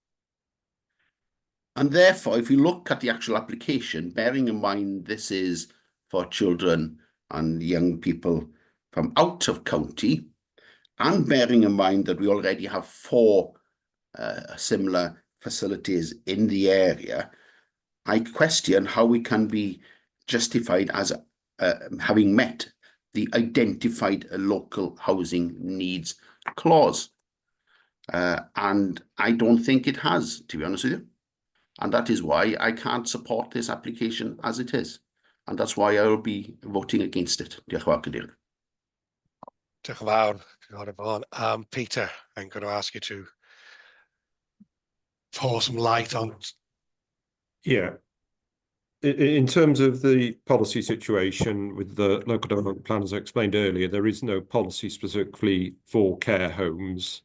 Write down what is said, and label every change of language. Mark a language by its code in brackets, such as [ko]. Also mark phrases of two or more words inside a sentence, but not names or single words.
[en] And therefore, if you look at the actual application, bearing in mind this is for children and young people from out of county, and bearing in mind that we already have 4 similar facilities in the area, I question how we can be justified as having met the identified local housing needs clause. And I don't think it has, to be honest with you. And that is why I can't support this application as it is. And that's why I will be voting against it. [cy] Diolch yn fawr, Cadeirydd. Diolch yn fawr, Cynghorydd Vaughan. [en] Peter, I'm going to ask you to pour some light on. Yeah. In terms of the policy situation with the local development plan, as I explained earlier, there is no policy specifically for care homes.